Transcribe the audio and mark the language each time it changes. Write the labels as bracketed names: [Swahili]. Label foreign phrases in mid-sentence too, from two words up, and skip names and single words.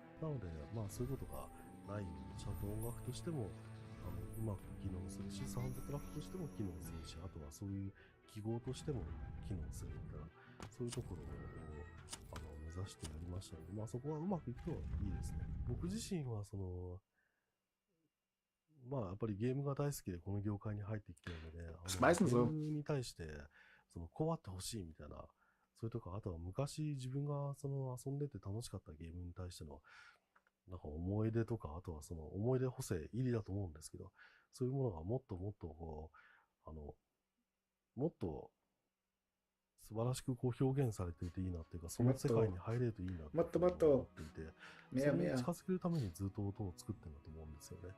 [Japanese] なのでそういうことがないようにちゃんと音楽としてもうまく機能するし、サウンドトラックとしても機能するし、あとはそういう記号としても機能するみたいな、そういうところを目指してやりましたので、そこはうまくいくといいですね。僕自身はまあやっぱりゲームが大好きでこの業界に入ってきてるので、 [German] Das ist meistens [Japanese] ゲー [German] so. [Japanese] ムに対してそのこうあってほしいみたいな、それとか、あとは昔自分がその遊んでて楽しかったゲームに対してのなんか思い出とか、あとはその思い出補正入りだと思うんですけど、そういうものがもっともっとこう、もっと素晴らしくこう表現されていていいなっていうか、その世界に入れるといいなって思っていて、それに近づけるためにずっと音を作ってるんだと思うんですよね。